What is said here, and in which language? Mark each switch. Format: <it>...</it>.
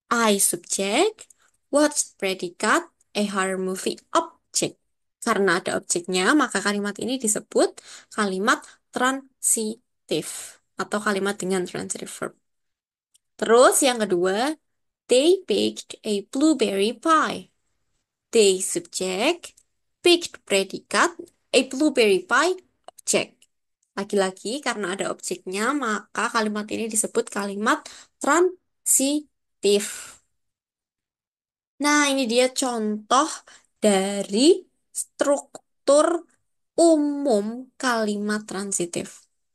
<en>I subject, watched predikat, a horror movie object.</en> <id>Karena ada objeknya, maka kalimat ini disebut kalimat transitif atau kalimat dengan transitive verb. Terus yang kedua,</id> <en>they baked a blueberry pie. They subject, picked predikat, a blueberry pie object.</en> <id>Lagi-lagi karena ada objeknya, maka kalimat ini disebut kalimat transitif. Nah, ini dia contoh dari struktur umum kalimat transitif.</id>